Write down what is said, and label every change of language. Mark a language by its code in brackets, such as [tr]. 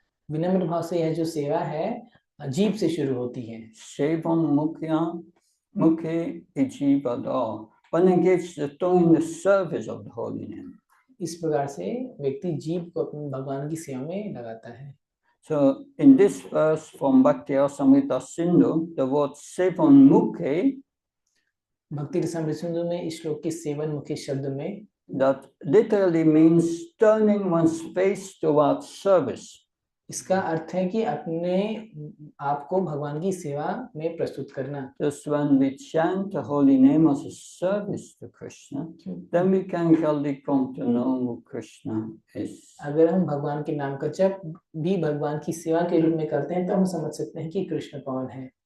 [hi] विनम्र भाव से यह जो सेवा है जीभ से शुरू होती है। [sa] Sevam Mukhi Ijivada. [en] One engages the tongue in the service of the holy name. [hi] इस प्रकार से व्यक्ति जीभ को अपने भगवान की सेवा में लगाता है। [en] So in this verse from Bhakti Rasamrita Sindhu, the word Sevan Mukhi, [hi] भक्ति रसामृत सिंधु में इस श्लोक के सेवन मुख्य शब्द में [en] that literally means turning one's face towards service. [hi] इसका अर्थ है कि अपने आप को भगवान की सेवा में प्रस्तुत करना। [en] Just when we chant the holy name as a service to Krishna, then we can really come to know who Krishna is. [hi] अगर हम भगवान के नाम का जप भी भगवान की सेवा के रूप में करते हैं तो हम समझ सकते हैं कि कृष्ण कौन है।